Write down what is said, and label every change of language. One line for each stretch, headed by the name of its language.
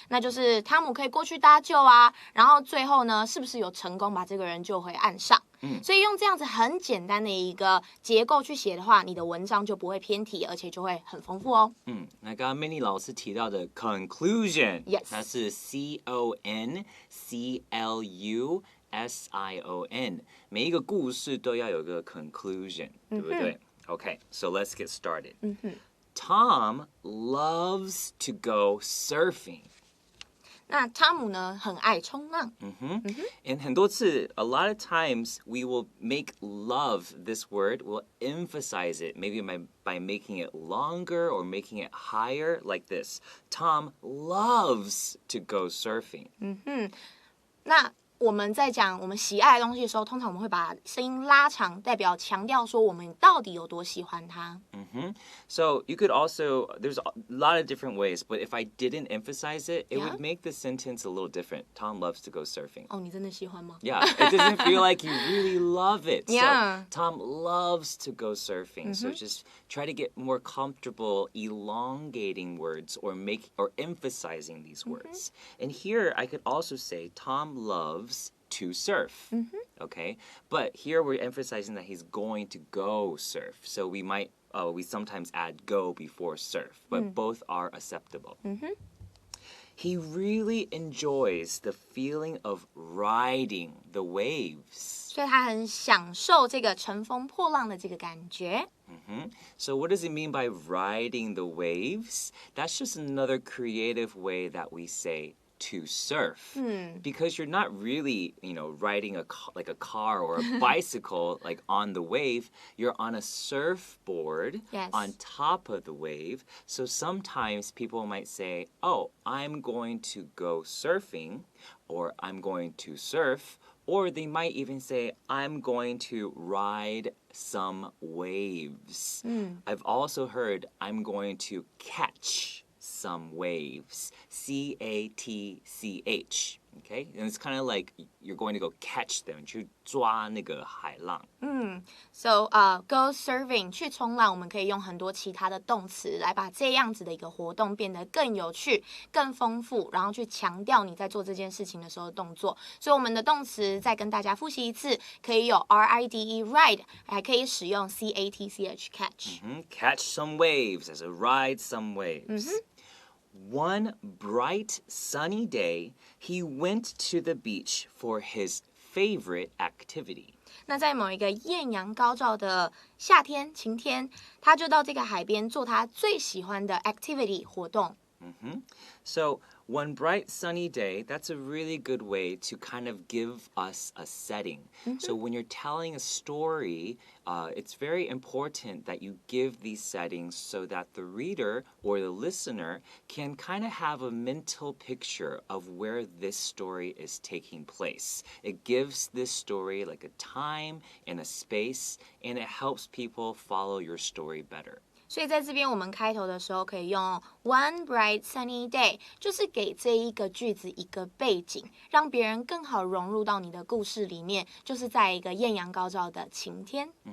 Chinese: 那就是汤姆可以过去搭救啊，然后最后呢，是不是有成功把这个人救回岸上？所以用这样子很简单的一个结构去写的话，你的文章就不会偏题，而且就会很丰富哦。那刚刚 Minnie 老师提到的 conclusion，
English: Yes，
Chinese: 它是 CONCLUSION， 每一个故事都要有个 conclusion， 对不对？
English: Okay, so let's get started. Tom loves to go surfing.
Chinese: 那汤姆呢，很爱冲浪。
English: And
Chinese: 很多次
English: a lot of times we will make love this word, we'll emphasize it, maybe by making it longer or making it higher, like this. Tom loves to go surfing.
Chinese: 那我们在讲我们喜爱的东西的时候，通常我们会把声音拉长，代表强调说我们到底有多喜欢它。
English: So you could also, there's a lot of different ways, but if I didn't emphasize it, it would make the sentence a little different. Tom loves to go surfing.
Chinese: 哦，你真的喜欢吗？
English: Yeah, it doesn't feel like you really love it. Yeah. So Tom loves to go surfing. So just try to get more comfortable elongating words or emphasizing these words. And here I could also say Tom loves to surf. Okay? But here we're emphasizing that he's going to go surf. So we sometimes add go before surf, but both are acceptable. He really enjoys the feeling of riding the waves.
Chinese: 所以他很享受这个乘风破浪的这个感觉。
English: So what does it mean by riding the waves? That's just another creative way that we say to surf, because you're not really, riding like a car or a bicycle like on the wave. You're on a surfboard on top of the wave. So sometimes people might say, oh, I'm going to go surfing, or I'm going to surf, or they might even say, I'm going to ride some waves. I've also heard I'm going to catch some waves. CATCH. Okay? And it's kind of like you're going to go catch them.
Chinese: 去抓那个海浪。 So, go surfing 去冲浪，我们可以用很多其他的动词来把这样子的一个活动变得更有趣、更丰富，然后去强调你在做这件事情的时候的动作。所以我们的动词再跟大家复习一次，可以有 RIDE ride， 还可以使用 CATCH catch。
English: Catch some waves as a ride some waves. One bright sunny day, he went to the beach for his favorite activity.
Chinese: 那在某一个艳阳高照的夏天、晴天，他就到这个海边做他最喜欢的 activity 活动。
English: So one bright sunny day, that's a really good way to kind of give us a setting. So when you're telling a story, it's very important that you give these settings so that the reader or the listener can kind of have a mental picture of where this story is taking place. It gives this story like a time and a space, and it helps people follow your story better.
Chinese: 所以在这边我们开头的时候可以用 one bright sunny day， 就是给这一个句子一个背景，让别人更好融入到你的故事里面，就是在一个艳阳高照的晴天。